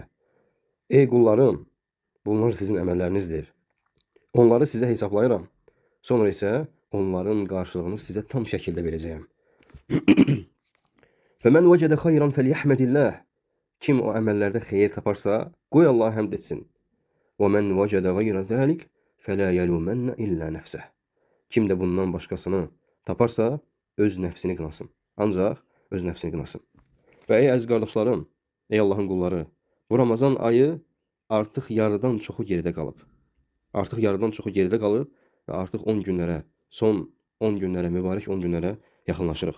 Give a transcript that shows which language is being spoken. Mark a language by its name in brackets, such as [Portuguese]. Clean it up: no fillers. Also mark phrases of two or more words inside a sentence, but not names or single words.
[Azerbaijani] Ey qullarım, bunlar sizin əməllərinizdir. Onları sizə hesablayıram. Sonra isə onların qarşılığını sizə tam şəkildə verəcəyəm. [Arabic] فمن وجد خيرا فليحمد الله. [Azerbaijani] Kim o əməllərdə xeyir taparsa, qoy Allah həmd etsin. [Arabic] وَمَنْ وَجَدَ غَيْرَ ذَلِكَ فَلَا يَلُومَنَّ إِلَّا نَفْسَهُ. [Azerbaijani] Kim də bundan başqasını taparsa, öz nəfsini qınasın. Ancaq öz nəfsini qınasın. Və ey əziz qardaşlarım, ey Allahın qulları, bu Ramazan ayı artıq yarıdan çoxu geridə qalıb. Artıq yarıdan çoxu geridə qalıb və artıq 10 günlərə, son 10 günlərə, mübarək 10 günlərə yaxınlaşırıq.